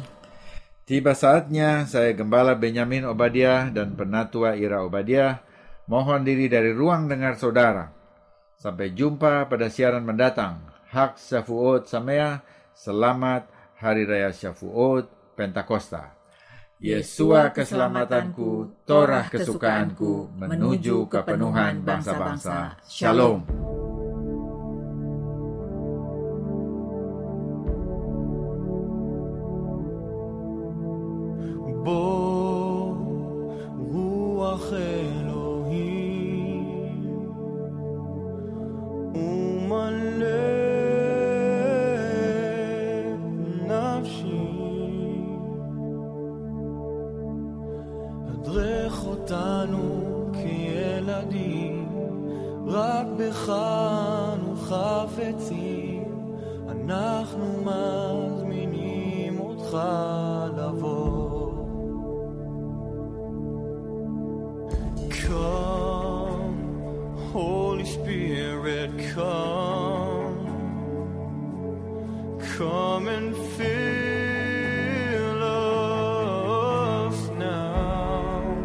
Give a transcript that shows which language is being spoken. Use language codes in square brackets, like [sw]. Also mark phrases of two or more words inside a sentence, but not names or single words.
[id] Tiba saatnya saya Gembala Benyamin Obadiah dan Penatua Ira Obadiah mohon diri dari ruang dengar saudara. Sampai jumpa pada siaran mendatang. [he] חג שבועות שמח, [id] selamat Hari Raya Shavuot Pentakosta. Yesua keselamatanku, Torah kesukaanku, menuju kepenuhan bangsa-bangsa. Shalom. [he] בוא רוח אלוהים ומלא nafshi הדרך אותנו כילדים, רק בך אנו חפצים, אנחנו מזמינים אותך לבוא. [en] Come, Holy Spirit, come and fill us now.